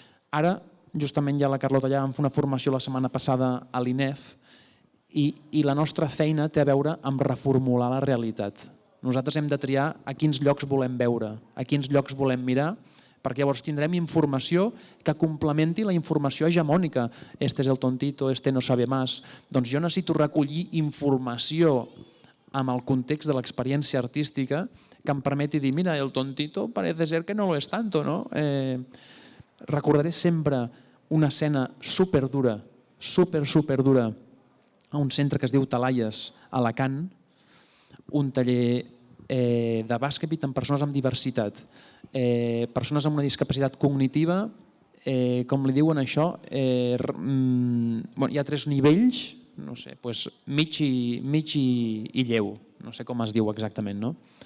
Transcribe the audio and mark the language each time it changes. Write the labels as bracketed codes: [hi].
[ca] Ara, justament ja la Carlota ja vam fer una formació la setmana passada a l'INEF i la nostra feina té a veure amb reformular la realitat. Nosaltres hem de triar a quins llocs volem veure, a quins llocs volem mirar, perquè llavors tindrem informació que complementi la informació hegemònica. [es] Este es el tontito, este no sabe más. [ca] Doncs jo necessito recollir informació amb el context de l'experiència artística que em permeti dir, mira, [es] el tontito parece ser que no lo es tanto, ¿no? [ca] Recordaré sempre una escena superdura, superdura, a un centre que es diu Talaies, a Alacant, un taller de bàsquet amb persones amb diversitat, persones amb una discapacitat cognitiva, com li diuen això, hi ha 3 nivells, no sé, mig i lleu, no sé com es diu exactament, no?